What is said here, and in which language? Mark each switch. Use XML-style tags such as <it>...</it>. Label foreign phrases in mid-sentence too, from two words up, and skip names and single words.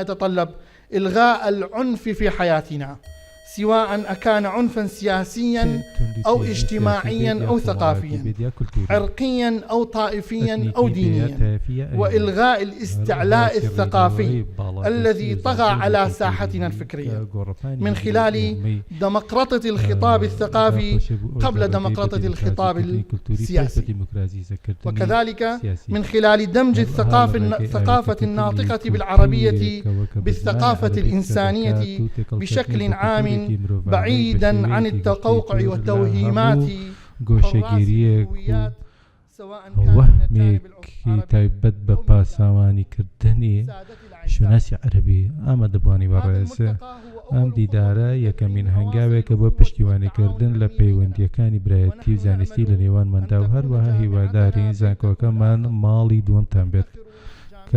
<ar>يتطلب إلغاء العنف في حياتنا، سواء أكان عنفا سياسيا أو اجتماعيا أو ثقافيا، عرقيا أو طائفيا أو دينيا، وإلغاء الاستعلاء الثقافي الذي طغى على ساحتنا الفكرية من خلال ديمقراطية الخطاب الثقافي قبل ديمقراطية الخطاب السياسي، وكذلك من خلال دمج الثقافة الناطقة بالعربية بالثقافة الإنسانية بشكل عام بعيدا عن التقوقع والتوهيمات</ar> <ckb>گۆشەگیریەک و وەهمێک تایبەت بە پاساوانی کردنی شوناسی عەرەبی ئامە دەبوانی بەڕێزە. ئەم دیدارە یەکەمین هەنگاوێکە بۆ پشتیوانیکردن لە پەیوەندیەکانی برایەتی و زانستی لە نێوانماندا و هەروەها هیوادارین زانکۆکەمان ماڵی دووەمتان بێت کە</ckb>